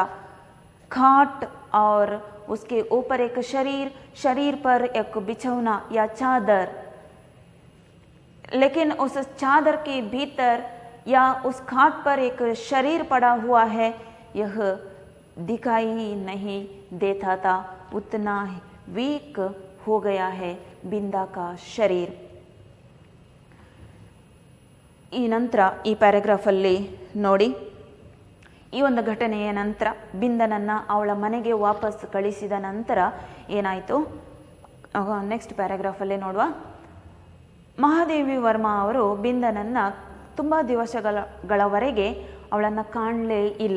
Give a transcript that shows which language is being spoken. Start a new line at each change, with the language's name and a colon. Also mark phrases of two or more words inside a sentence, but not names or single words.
Hindi: खाट और उसके ऊपर एक शरीर, शरीर पर एक बिछौना या चादर, लेकिन उस चादर के भीतर या उस खाट पर एक शरीर पड़ा हुआ है, यह दिखाई ही नहीं देता था। उतना वीक हो गया है बिंदा का शरीर।
Kannada: ಈ ನಂತರ ಈ ಪ್ಯಾರಾಗ್ರಾಫಲ್ಲಿ ನೋಡಿ, ಈ ಒಂದು ಘಟನೆಯ ನಂತರ ಬಿಂದನನ್ನು ಅವಳ ಮನೆಗೆ ವಾಪಸ್ ಕಳಿಸಿದ ನಂತರ ಏನಾಯಿತು, ನೆಕ್ಸ್ಟ್ ಪ್ಯಾರಾಗ್ರಾಫಲ್ಲೇ ನೋಡುವ. ಮಹಾದೇವಿ ವರ್ಮಾ ಅವರು ಬಿಂದನನ್ನು ತುಂಬ ದಿವಸಗಳವರೆಗೆ ಅವಳನ್ನು ಕಾಣಲೇ ಇಲ್ಲ.